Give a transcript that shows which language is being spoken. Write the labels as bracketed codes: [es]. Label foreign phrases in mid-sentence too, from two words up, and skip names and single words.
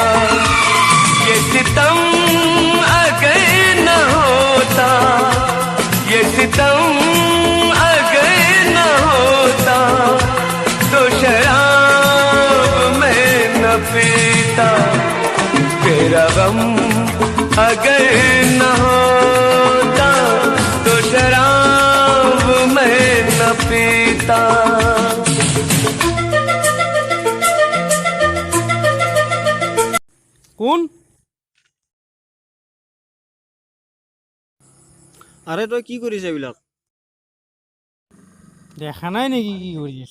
[hi] ये सितम अगर न होता, ये सितम अगर न होता, तो शराब मैं न पीता। तेरा गम अगर न होता, तो शराब मैं न पीता। [as] কোন? আরে তই কি কৰিছ এইবিলাক? দেখা নাই নেকি কি কৰি আছ?